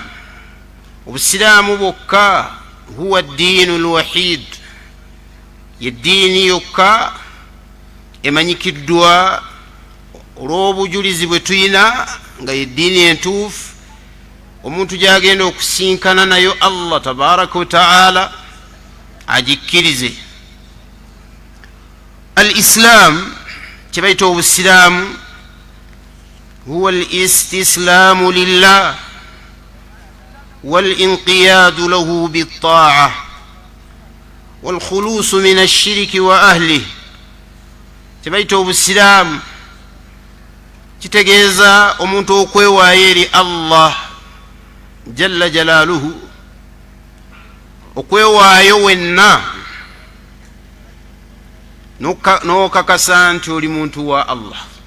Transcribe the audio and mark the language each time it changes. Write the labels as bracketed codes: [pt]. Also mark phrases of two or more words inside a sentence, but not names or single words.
[lg] Obusiraamu bwokka [ar] هو الدين الواحد, [lg] ye ddiini yokka emanyikiddwa olw'obujulizi bwe tuyina nga ye ddiini entuufu omuntu gy'agenda okusinkana nayo [ar] الله تبارك وتعالى [lg] agikkirize. [ar] الإسلام [lg] kye bayita obusiraamu [ar] هو الاستسلام لله والانقياد له بالطاعة والخلوص من الشرك وأهله. [lg] kye bayita obusiraamu kitegeeza omuntu okwewaayo eri [ar] الله جل جلاله, [lg] okwewaayo wenna n'okakasa nti oli muntu wa Allah.